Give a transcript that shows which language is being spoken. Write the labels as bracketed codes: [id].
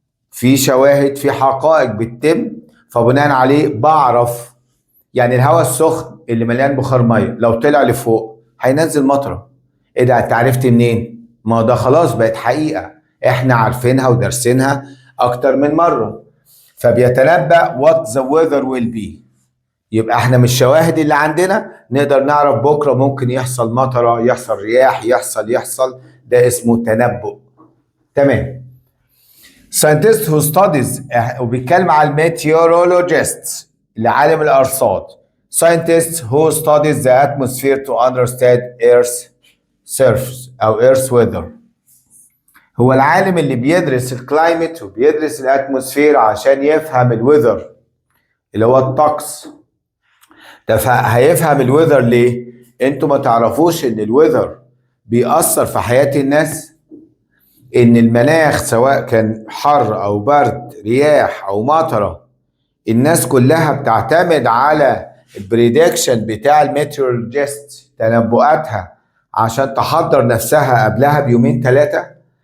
[ar] في شواهد في حقائق بتتم فبناء عليه بعرف. يعني الهواء السخن اللي مليان بخار ميه لو طلع لفوق هينزل مطره. ايه ده انت عرفت منين؟ ما ده خلاص بقت حقيقه احنا عارفينها ودرسينها اكتر من مره. فبيتنبأ [en] what the weather will be. [ar] يبقى احنا من الشواهد اللي عندنا نقدر نعرف بكره ممكن يحصل مطره، يحصل رياح، يحصل. ده اسمه تنبؤ. تمام. [en] scientist who studies [ar] وبيتكلم على الميتيورولوجيست اللي عالم الأرصاد. [en] scientists who studies the atmosphere to understand Earth's surface [ar] أو [en] Earth's weather. [ar] هو العالم اللي بيدرس الكلايمت وبيدرس الاتموسفير عشان يفهم الويذر اللي هو الطقس. ده هيفهم الويذر ليه؟ انتوا ما تعرفوش ان الويذر بيأثر في حياة الناس؟ ان المناخ سواء كان حر او برد، رياح او مطره، الناس كلها بتعتمد على البريدكشن بتاع الميتيورولوجيست تنبؤاتها عشان تحضر نفسها قبلها بيومين 3.